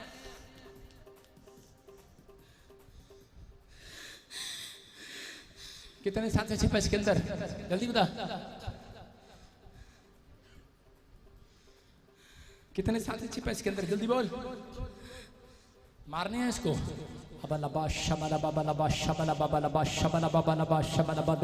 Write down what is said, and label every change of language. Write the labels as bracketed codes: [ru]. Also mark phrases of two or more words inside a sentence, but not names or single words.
[hi] कितने साथ में छिपा इसके अंदर? जल्दी बता। कितने साथ में छिपा इसके अंदर? जल्दी बोल। मारने हैं इसको। अबलबा शबला बाबा लबा शबला बाबा लबा शबला बाबा लबा शबला बाबा।